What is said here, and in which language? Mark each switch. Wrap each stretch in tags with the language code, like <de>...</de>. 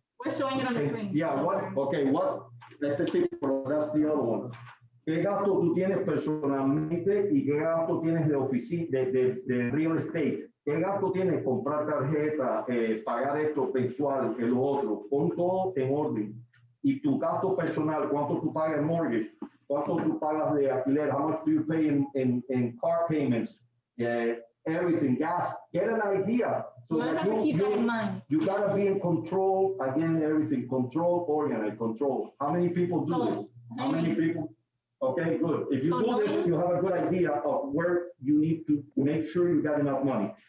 <en>We're showing it on the screen. Yeah, what? Let's see, that's the other one.</en> <es>¿Qué gasto tú tienes personalmente y qué gasto tienes de oficina, de real estate? ¿Qué gasto tienes? Comprar tarjeta, pagar esto mensual, lo otro. Pon todo en orden. Y tu gasto personal, ¿cuánto tú pagas en mortgage? ¿Cuánto tú pagas de alquiler?</es> <en>How much do you pay in car payments? Everything, gas. Get an idea. So You have to keep that in mind. You gotta be in control. Again, everything. Control, organize, control. How many people do this? How many people? Okay, good. If you do this, you have a good idea of where you need to make sure you got enough money.</en>